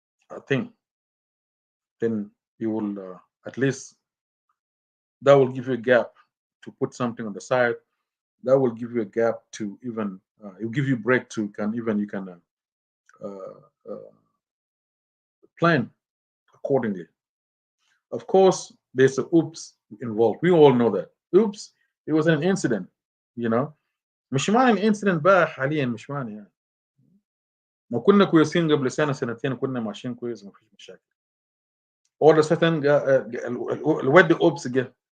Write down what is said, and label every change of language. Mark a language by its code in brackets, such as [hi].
[en] I think then you will at least, that will give you a gap to put something on the side. That will give you a gap to even it will give you a break to you can plan accordingly. Of course, there's a oops involved. We all know that. Oops, it was an incident, [ar] مش معنى الانسيدنت بقى حاليا، مش معنى يعني ما كنا كويسين قبل سنه سنتين، كنا ماشيين كويس ما فيش مشاكل. [en] all of a sudden [ar] الواد اوبس جه.